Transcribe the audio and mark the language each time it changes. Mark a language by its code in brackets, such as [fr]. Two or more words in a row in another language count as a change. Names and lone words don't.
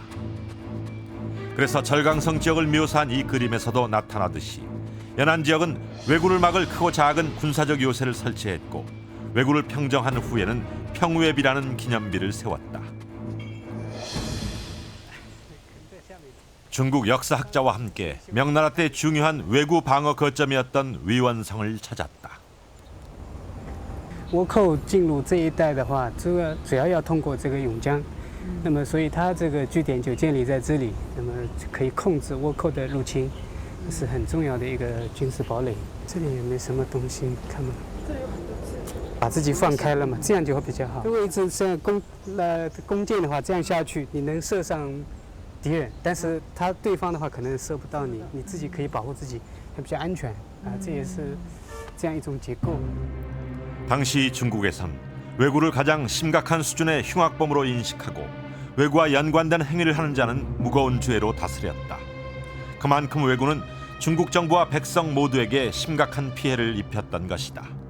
[ko] 그래서 절강성 지역을 묘사한 이 그림에서도 나타나듯이 연안 지역은 왜구를 막을 크고 작은 군사적 요새를 설치했고 왜구를 평정한 후에는 평왜비라는 기념비를 세웠다. 중국 역사학자와 함께 명나라 때 중요한 왜구 방어 거점이었던 위원성을 찾았다. [zh] 倭寇进入这一带的话，主要要通过这个甬江，那么所以它这个据点就建立在这里，那么可以控制倭寇的入侵，是很重要的一个军事堡垒。这里也没什么东西，看嘛。这里有很多字。把自己放开了嘛，这样就会比较好。如果一直这样弓箭的话，这样下去，你能射上 敌人，但是对方的话可能射不到你，你自己可以保护自己，还比较安全啊，这也是这样一种结构。 [ko] 당시 중국에선 왜구를 가장 심각한 수준의 흉악범으로 인식하고 왜구와 연관된 행위를 하는 자는 무거운 죄로 다스렸다. 그만큼 왜구는 중국 정부와 백성 모두에게 심각한 피해를 입혔던 것이다.